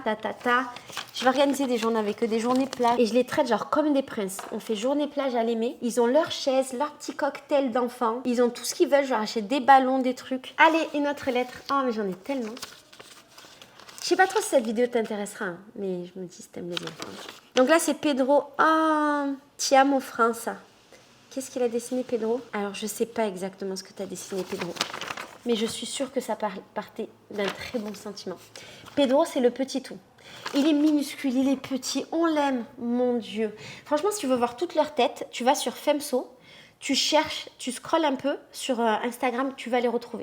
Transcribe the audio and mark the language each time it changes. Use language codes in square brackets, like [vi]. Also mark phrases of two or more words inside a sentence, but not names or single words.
[fr] Je vais organiser des journées avec eux, des journées plage. Et je les traite genre comme des princes. On fait journée plage à l'aimer. Ils ont leur chaise, leur petit cocktail d'enfants. Ils ont tout ce qu'ils veulent. Je leur achète des ballons, des trucs. Allez, une autre lettre. Oh, mais j'en ai tellement. Je sais pas trop si cette vidéo t'intéressera, hein, mais je me dis si t'aimes les enfants. Donc là, c'est Pedro. Oh, [pt] ti amo França. [fr] Qu'est-ce qu'il a dessiné, Pedro? Alors, je sais pas exactement ce que tu as dessiné, Pedro. mais je suis sûre que ça partait d'un très bon sentiment. Pedro, c'est le petit tout. Il est minuscule, il est petit, on l'aime, mon Dieu. Franchement, si tu veux voir toute leur tête, tu vas sur Femso, tu cherches, tu scrolles un peu sur Instagram, tu vas les retrouver.